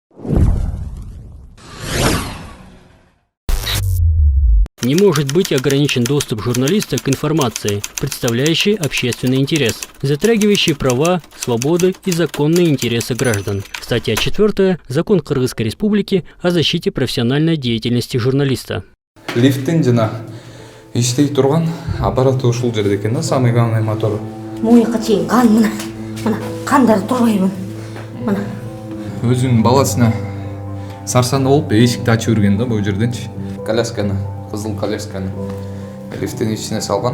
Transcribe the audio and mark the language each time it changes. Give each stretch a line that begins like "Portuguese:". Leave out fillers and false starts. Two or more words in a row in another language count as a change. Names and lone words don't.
Russian: Не может быть ограничен доступ журналиста к информации, представляющей общественный интерес, затрагивающей права, свободы и законные интересы граждан. Статья 4. Закон Кыргызской Республики о защите профессиональной деятельности журналиста.
Kyrgyz: Лифттин жана иштей турган аппараты ушул жерде экен да,
Russian: самый главный
Kyrgyz: мотору. Мойка чейин кан мына кандары турбайбы. Мына. Өзүнүн баласына сарсанды болуп эшикти ачып жүргөн да бул жерденчи. Колясканы, кызыл колясканы лифттин ичине салган.